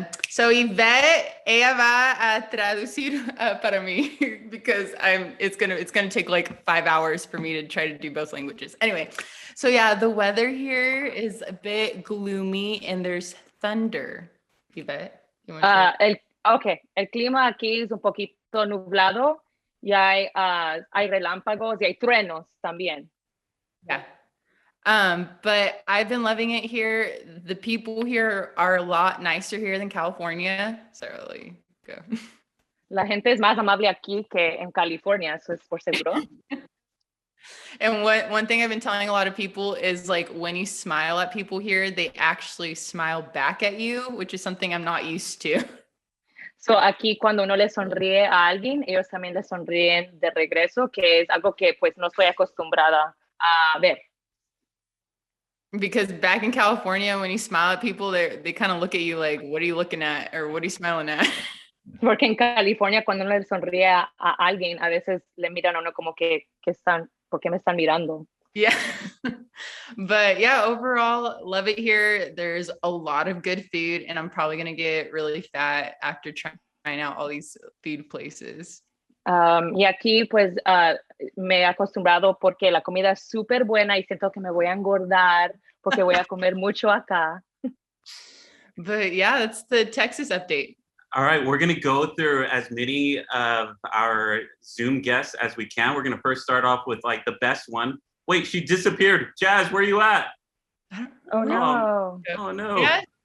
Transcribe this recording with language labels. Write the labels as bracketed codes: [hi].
[en] So Yvette, [es] ella va a traducir para mí [en] because it's gonna take like 5 hours for me to try to do both languages. Anyway, so yeah, the weather here is a bit gloomy and there's thunder. Yvette, you want to? [es] El clima aquí es un poquito nublado y hay relámpagos y hay truenos también. [en] Yeah. But I've been loving it here. The people here are a lot nicer here than California. So really go. [es] La gente es más amable aquí que en California, eso es por seguro. [en] And one thing I've been telling a lot of people is like when you smile at people here, they actually smile back at you, which is something I'm not used to. So [es] aquí cuando uno le sonríe a alguien, ellos también le sonríen de regreso, que es algo que pues no estoy acostumbrada a ver. [en] Because back in California, when you smile at people, they kind of look at you like, what are you looking at? Or what are you smiling at? [es] Porque en California cuando uno le sonríe a alguien, a veces le miran a uno como que están, ¿por qué me están mirando? [en] Yeah. But yeah, overall, love it here. There's a lot of good food and I'm probably going to get really fat after trying out all these food places. [es] Y aquí pues me he acostumbrado porque la comida es súper buena y siento que me voy a engordar porque voy a comer mucho acá. [en] But yeah, that's the Texas update. All right, we're going to go through as many of our Zoom guests as we can. We're going to first start off with like the best one. Wait, she disappeared. Jazz, where are you at? Oh no. Oh no. Yeah.